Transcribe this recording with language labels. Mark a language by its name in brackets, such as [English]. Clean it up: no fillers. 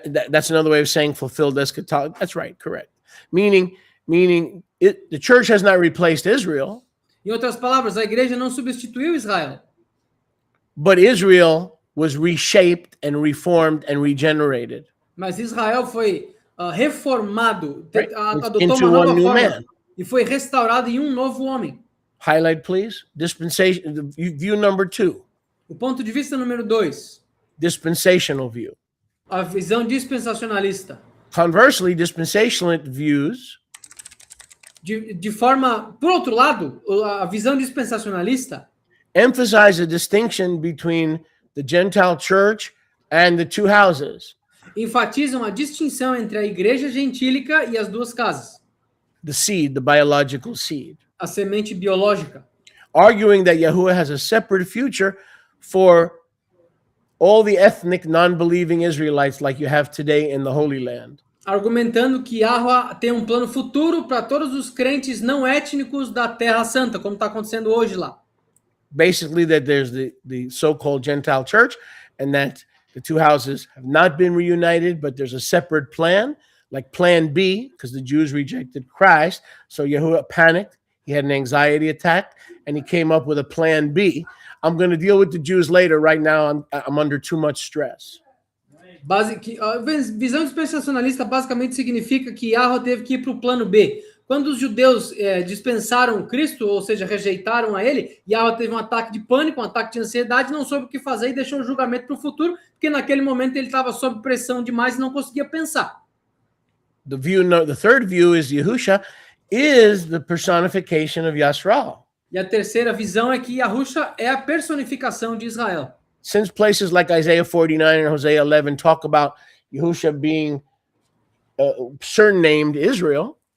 [English] That's another way of saying fulfilled eschatology. That's right, correct. Meaning the church has not replaced Israel. [Portuguese] Em outras palavras, a igreja não substituiu Israel. [English] But Israel was reshaped and reformed and regenerated. [Portuguese] Mas Israel foi reformado, adotou [English] Into [Portuguese] uma nova [English] one new [Portuguese] forma [English] man. [Portuguese] e foi restaurado em um novo homem. [English] Highlight, please. Dispensation. View number 2. [Portuguese] O ponto de vista número 2. [English] Dispensational view. [Portuguese] A visão dispensacionalista. [English] Conversely, dispensational views [Portuguese] De forma, por outro lado, a visão dispensacionalista [English] emphasize a distinction between the Gentile church and the two houses. [Portuguese] enfatizam a distinção entre a igreja gentílica e as duas casas. [English] The seed, the biological seed. [Portuguese] A semente biológica. [English] Arguing that Yahuwah has a separate future for all the ethnic non-believing Israelites like you have today in the Holy Land. [Portuguese] Argumentando que Yahweh tem um plano futuro para todos os crentes não étnicos da Terra Santa, como está acontecendo hoje lá. [English] Basically, that there's the so-called Gentile church and that the two houses have not been reunited, but there's a separate plan, like Plan B, because the Jews rejected Christ. So Yahuwah panicked. He had an anxiety attack, and he came up with a Plan B. I'm going to deal with the Jews later. Right now, I'm under too much stress. [Portuguese] A visão dispensacionalista basicamente significa que Yahweh teve que ir para o plano B. Quando os judeus dispensaram Cristo, ou seja, rejeitaram a ele, Yahweh teve um ataque de pânico, um ataque de ansiedade, não soube o que fazer e deixou o julgamento para o futuro, porque naquele momento ele estava sob pressão demais e não conseguia pensar. [English] The third view is Yahusha is the personification of Yasrael. [Portuguese] E a terceira visão é que Yahusha é a personificação de Israel. [English] Since places like Isaiah 49 and Hosea 11 talk about Yahusha being surnamed Israel,